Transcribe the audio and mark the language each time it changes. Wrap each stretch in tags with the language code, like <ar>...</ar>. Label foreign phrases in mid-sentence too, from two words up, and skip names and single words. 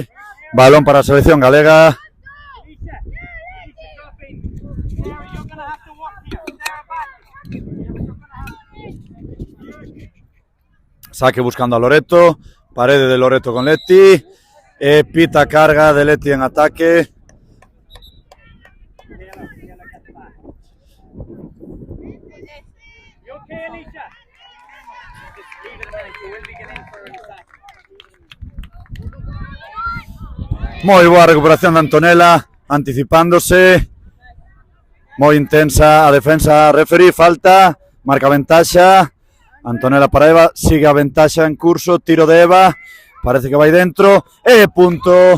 <gl>Balón para a selección galega. Saque buscando a Loreto. Parede de Loreto con Leti. E pita carga de Leti en ataque.</gl> <en>You okay, Alicia? Just leave it a minute. You will be getting for an attack.</en> <gl>Moi boa recuperación de Antonella, anticipándose. Moi intensa a defensa, referee, falta, marca ventaxa. Antonella para Eva, sigue a ventaxa en curso, tiro de Eva, parece que vai dentro, e punto.</gl>